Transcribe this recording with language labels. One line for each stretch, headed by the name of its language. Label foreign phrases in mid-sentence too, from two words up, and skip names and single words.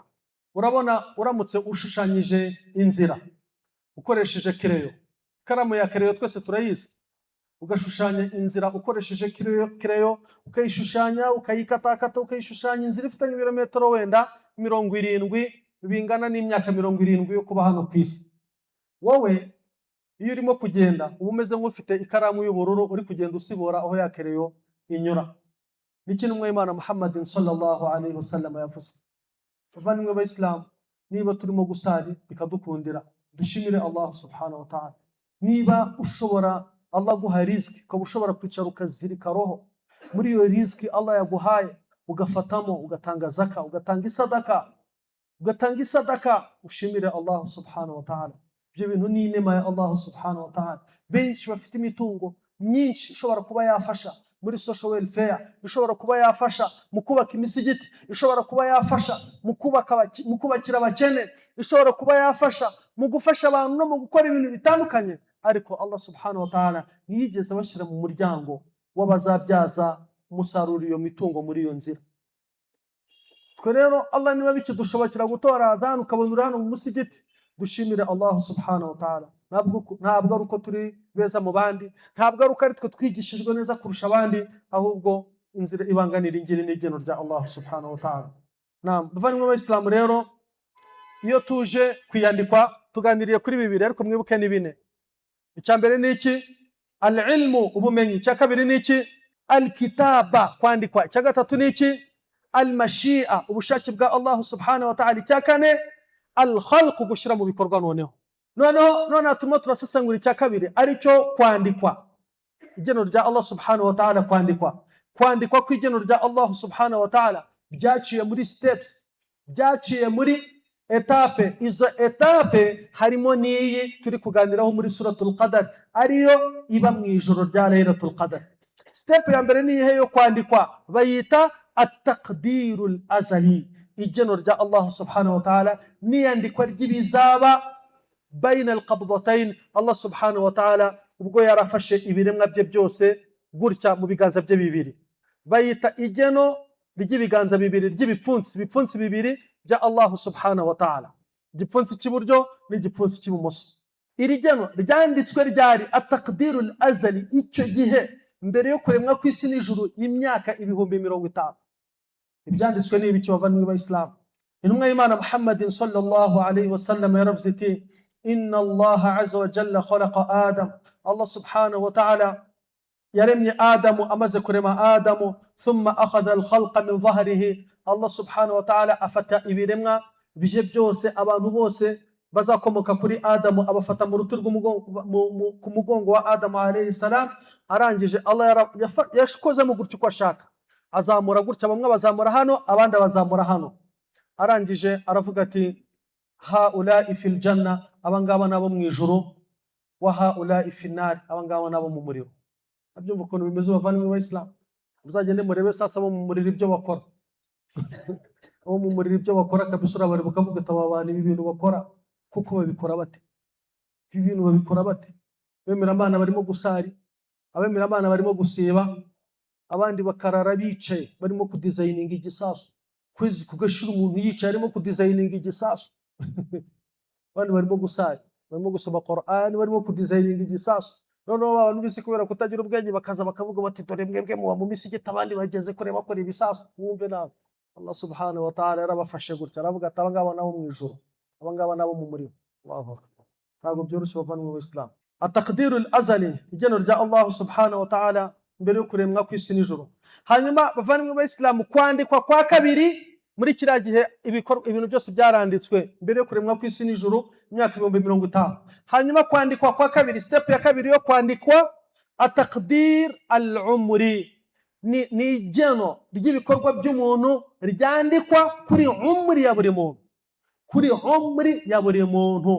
Kinyarwanda: Urabona uramutse ushushanyije inzira ukoresheje kereyo, karamu ya kereyo twese turayizi, ugashushanya inzira ukoresheje kereyo, ukayishushanya, ukayikatakata, ukayishushanya inzira ifite ibirometero wenda 70 bingana n'imyaka 70 yo kuba hano ku isi. Wowe iyo urimo kugenda uba umeze nk'ufite ikaramu y'ubururu uri kugenda usibora aho ya kereyo inyura. N'ikintu umwe Imana Muhammadin
Arabic: صلى الله عليه وسلم
Kinyarwanda: yavuze. Bavandimwe b'Islam, niba turimo gusari bikadukundira, dushimire Allah
Arabic: سبحانه وتعالى.
Kinyarwanda: Niba ushobora Allah guha riziki, ukaba ushobora kwicara ukazirika roho muri iyo riziki Allah yaguhaye, ugafatamo, ugatanga zaka, ugatanga isadaka, ushimire Allah
Arabic: سبحانه وتعالى.
Kinyarwanda: Ibyo bintu ni inema ya Allah
Arabic: سبحانه وتعالى.
Kinyarwanda: Benshi bafite imitungo myinshi ishobora kuba yafasha muri
English: social welfare,
Kinyarwanda: ishobora kuba yafasha mu kubaka imisigiti, ishobora kuba yafasha mu kubakira abakene, ishobora kuba yafasha mu gufasha abantu no mu gukora ibintu bitandukanye. Ariko Allah
Arabic: سبحانه وتعالى
Kinyarwanda: yigeze bashyira mu muryango w'abazabyaza umusaruro iyo mitungo muri iyo nzira. Twe rero Allah niba bikidushobokera gutora adhan ukabonera hano mu musigiti, dushimire Allah
Arabic: سبحانه وتعالى.
Kinyarwanda: Ntabwo ari uko turi beza mu bandi, ntabwo ari uko ari twe twigishijwe neza kurusha abandi, ahubwo inzira ibanganira ingiri n'igeno rya Allah
Arabic: سبحانه وتعالى.
Kinyarwanda: Bavandimwe b'Islam rero, iyo tuje kwiyandikwa tuganiriye kuri bibiri, ariko mwibuke ni bine. Icyambere ni iki? Al-ilmu, ubumenyi. Icyakabiri ni iki? Al-kitaba, kwandikwa. Icyagatatu ni iki? Al-mashi'a, ubushake bwa Allah
Arabic: سبحانه وتعالى.
Kinyarwanda: Icyakane al-khalq, gushyira mu bikorwa. Noneho turimo turasesengura icyakabiri aricyo kwandikwa, igeno rya Allah
Arabic: سبحانه وتعالى.
Kinyarwanda: Kwandikwa kw'igeno rya Allah
Arabic: سبحانه وتعالى
Kinyarwanda: byaciye muri steps, byaciye muri etape. Izo etape harimo n'iyi turi kuganiraho muri
Arabic: سورة القدر,
Kinyarwanda: ariyo iba mu ijoro rya
Arabic: ليلة القدر.
Kinyarwanda: Step ya mbere ni ihe yo kwandikwa, bayita
Arabic: التقدير الأزلي,
Kinyarwanda: igeno rya Allah
Arabic: سبحانه وتعالى,
Kinyarwanda: niyandikwa ry'ibizaba
Arabic: بين القبضتين.
Kinyarwanda: Allah
Arabic: سبحانه وتعالى
Kinyarwanda: ubwo yarafashe ibiremwa bye byose gutya mu biganza bye bibiri, bayita igeno ry'ibiganza bibiri ry'ibipfunsi bibiri bya Allah
Arabic: سبحانه وتعالى,
Kinyarwanda: igipfunsi cy'iburyo n'igipfunsi cy'ibumoso. Iri geno ryanditswe ryari?
Arabic: التقدير الأزلي,
Kinyarwanda: icyo gihe mbere yo kuremwa kw'isi n'ijuru y'imyaka 50,000. Ibyanditswe ni ibiki bavandimwe b'Islam? Intumwa y'Imana Muhammadin
Arabic: صلى الله عليه وسلم
Kinyarwanda: yaravuze iti,
Arabic: إن الله عز وجل خلق آدم,
Kinyarwanda: Allah
Arabic: سبحانه وتعالى
Kinyarwanda: yaremye Adamu, amaze kurema Adamu,
Arabic: ثم أخذ الخلق من ظهره,
Kinyarwanda: Allah
Arabic: سبحانه وتعالى
Kinyarwanda: afata ibiremwa bije byose, abantu bose bazakomoka kuri Adamu, abafata mu rutu ku mugongo wa Adamu
Arabic: عليه السلام.
Kinyarwanda: Arangije Allah yakoze mu gutyo uko ashaka, azamura gutya, bamwe bazamura hano, abandi bazamura hano. Arangije aravuga ati,
Arabic: هؤلاء في الجنة,
Kinyarwanda: abangaba nabo mu ijuru,
Arabic: وهؤلاء في النار,
Kinyarwanda: abangaba nabo mu muriro. Abyumva ukuntu bimeze bavandimwe b'Islam. Muzagende murebe sasa bo mu muriro ibyo bakora. Abo mu muriro ibyo bakora kabisa urabari bukavuga ati aba bantu ibi bintu bakora kuko babikora bate? Ibi bintu babikora bate? Bemera Imana barimo gusari, abemera Imana barimo gusiba, abandi bakarara bicaye barimo kudesigninga igisasu, kwezi kugashira umuntu yicaye arimo kudesigninga igisasu. Abandi barimo gusari, barimo gusoma Qur'an, barimo kudesigninga igisasu. Noneho abantu bisi kubera kutagira ubwenge bakaza bakavuga bati dore mwebwe muba mu misigiti, abandi bageze kure bakora ibisasu. Mwumve nawe Allah
Arabic: سبحانه وتعالى
Kinyarwanda: yarabafashe gutya, aravuga ati abangaba nabo mu ijuru, abangaba nabo mu muriro.
Arabic: الله أكبر.
Kinyarwanda: Ntabwo byoroshye bavandimwe b'Islam.
Arabic: التقدير الأزلي,
Kinyarwanda: igeno rya Allah
Arabic: سبحانه وتعالى
Kinyarwanda: mbere yo kuremwa kw'isi n'ijuru. Hanyuma bavandimwe b'Islam, kwandikwa kwa kabiri muri kiriya gihe ibintu byose byaranditswe mbere yo kuremwa kw'isi n'ijuru imyaka 50,000. Hanyuma kwandikwa kwa kabiri, step ya kabiri yo kwandikwa,
Arabic: التقدير العمري,
Kinyarwanda: ni igeno ry'ibikorwa by'umuntu ryandikwa kuri umri ya buri muntu, kuri umri ya buri muntu.